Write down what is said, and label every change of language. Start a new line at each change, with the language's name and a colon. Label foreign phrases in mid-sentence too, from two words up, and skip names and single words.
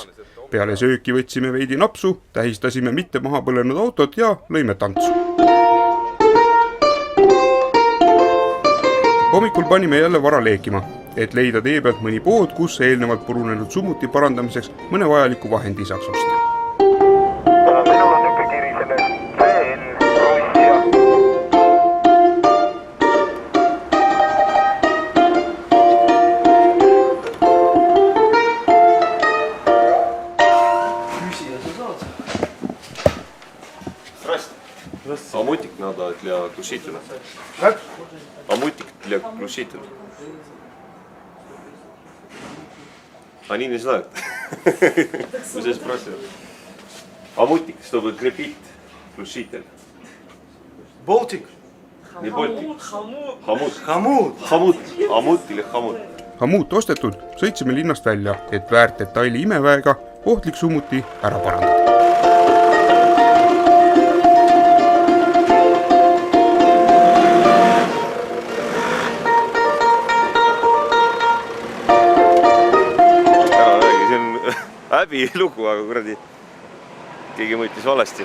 Estonian: Peale sööki võtsime veidi napsu, tähistasime mitte maha põlenud autot ja lõime tantsu. Hommikul panime jälle vara leekima, et leida tee pealt mõni pood, kus eelnevalt purunenud summuti parandamiseks mõne vajaliku vahendi saaks osta. Minul on üks kiri sellest CN Russia.
Russian: Амутик надо для глушителя. Амутик для глушителя. Они не знают. Мы здесь спросим. Амутик, чтобы крепить глушитель. Boltik. Не Болтик. Хамут. Амут или хамут.
Estonian: Hamuut ostetud, sõitsime linnast välja, et väärt detaili imeväega ohtlik summuti ära parandada. Häbi lugu, aga kuradi keegi mõõtis valesti.